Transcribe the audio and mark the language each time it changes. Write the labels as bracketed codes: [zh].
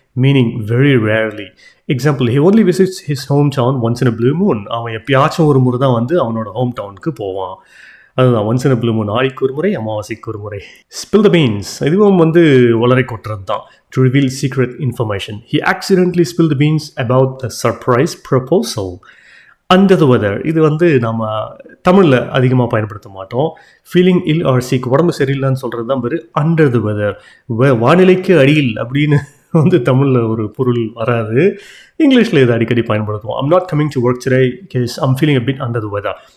[en] Meaning very rarely. Example, he only visits his hometown once in a blue moon. [ta] அவன் எப்பயாச்சும் ஒரு முறை தான் வந்து அவனோட ஹோம் டவுனுக்கு போவான். அதுதான் [en] once in a blue moon, [ta] ஆடிக்கு ஒரு முறை அமாவாசைக்கு ஒரு முறை. ஸ்பில் த பீன்ஸ், இதுவும் வந்து உளறி கொட்டுறது தான். [en] To reveal secret information, he accidentally spilled the beans about the surprise proposal. [ta] Under the weather, இது வந்து நம்ம தமிழில் அதிகமாக பயன்படுத்த மாட்டோம். [en] feeling ill or sick, [ta] உடம்பு சரியில்லைன்னு சொல்கிறது தான் பேர் அண்டர் த வெதர். வானிலைக்கு அடியில் அப்படின்னு வந்து தமிழில் ஒரு பொருள் வராது. இங்கிலீஷில் இதை அடிக்கடி பயன்படுத்துவோம். [en] I'm not coming to work today case I'm feeling a bit under the weather.